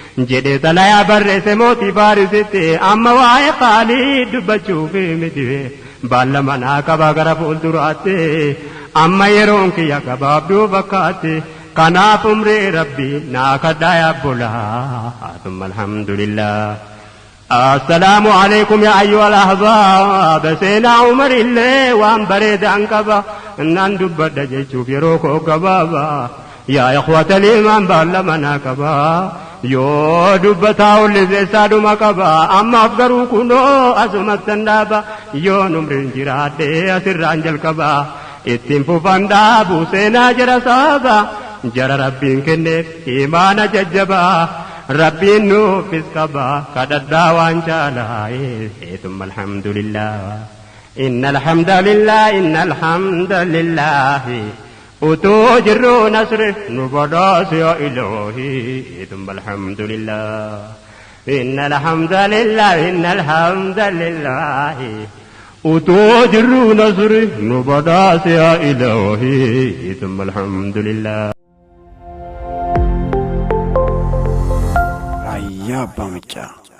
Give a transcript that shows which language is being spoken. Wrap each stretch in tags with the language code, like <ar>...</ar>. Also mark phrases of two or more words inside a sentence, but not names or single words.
<om>Jedhee sana yaa barreesse mootii Faarisitti, amma waa'ee Khaalid dubbachuuf miti, baalla manaa qabaa gara fuulduraatti, amma yeroon kiyya gabaabduu fakkaatti, kanaaf umrii Rabbii naa kadhaa yaa obbolaa,</om> <ar>ثم الحمد لله. السلام عليكم يا أيها الأحباب، سيدنا عمر</ar> <om>illee waan bareedaan qaba, naan dubbadha jechuuf yeroo koo gabaaba.</om> <ar>يا إخوة الإيمان</ar> <om>baallama naa qaba, yoo dubbataa ulleessaa dhuma qaba, ammaaf garuu kunoo asumattan dhaaba, yoon umriin jiraadhe asirraan jalqaba, ittiin fufan dhaabu seenaa jara saaba, jara Rabbiin kenneef imaana jajjaba, Rabbiin nuufis qaba, kadhadhaa waan jaalaa,</om> <ar>eh, ثم الحمد لله. إن الحمد لله، إن الحمد لله.</ar> <om>Utuu jirru nasri nu badhaase yaa Ilaahi,</om> <ar>ثم الحمد لله. إن الحمد لله، إن الحمد لله.</ar> <om>Utuu jirru nasri nu badhaase yaa Ilaahi,</om> <ar>ثم الحمد لله.</ar> <om>Ayyaa Abbaa Michaa.</om>